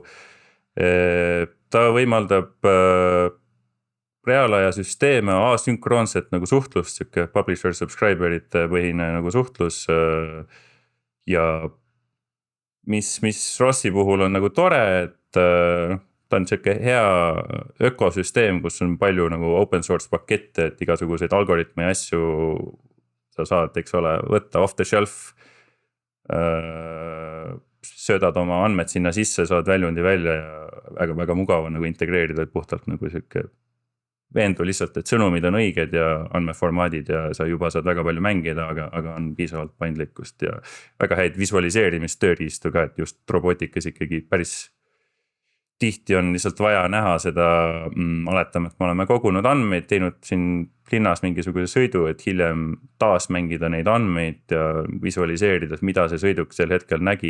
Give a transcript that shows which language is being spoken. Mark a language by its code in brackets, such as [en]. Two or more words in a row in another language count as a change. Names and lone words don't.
[et] Ta võimaldab reaalaja süsteeme, asünkroonset nagu suhtlust, siuke [en] publisher subscriberite [et] põhine nagu suhtlus. Ja mis ROS-i puhul on nagu tore, et ta on siuke hea ökosüsteem, kus on palju nagu [en] open source [et] pakette, et igasuguseid algoritme ja asju sa saad, eks ole, võtta [en] off the shelf, [et] söödad oma andmed sinna sisse, saad väljundi välja ja väga mugav on nagu integreerida puhtalt nagu siuke veendu lihtsalt, et sõnumid on õiged ja andmeformaadid ja sa juba saad väga palju mängida, aga on piisavalt paindlikkust ja väga häid visualiseerimistööriistu ka, et just robotikas ikkagi päris tihti on lihtsalt vaja näha seda, oletame, et me oleme kogunud andmeid, teinud siin linnas mingisuguse sõidu, et hiljem taas mängida neid andmeid ja visualiseerida, mida see sõiduk sel hetkel nägi.